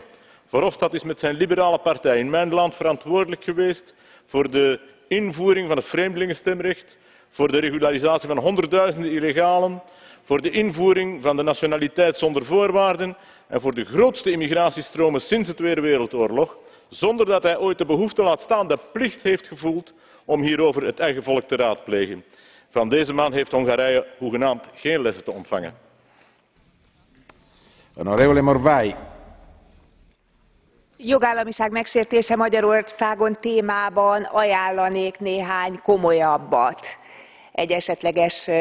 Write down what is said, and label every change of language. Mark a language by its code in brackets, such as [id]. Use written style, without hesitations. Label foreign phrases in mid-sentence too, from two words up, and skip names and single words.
[nl] Verhofstadt is met zijn liberale partij in mijn land verantwoordelijk geweest voor de invoering van het vreemdelingenstemrecht, voor de regularisatie van honderdduizenden illegalen, voor de invoering van de nationaliteit zonder voorwaarden en voor de grootste immigratiestromen sinds de Tweede Wereldoorlog, zonder dat hij ooit de behoefte, laat staan de plicht heeft gevoeld om hierover het eigen volk te raadplegen. Van deze man heeft Hongarije hoegenaamd geen lessen te ontvangen. [it] Onorevole Morvai. [hu] Jogállamiság megsértése Magyarországon témában ajánlanék néhány komolyabbat egy esetleges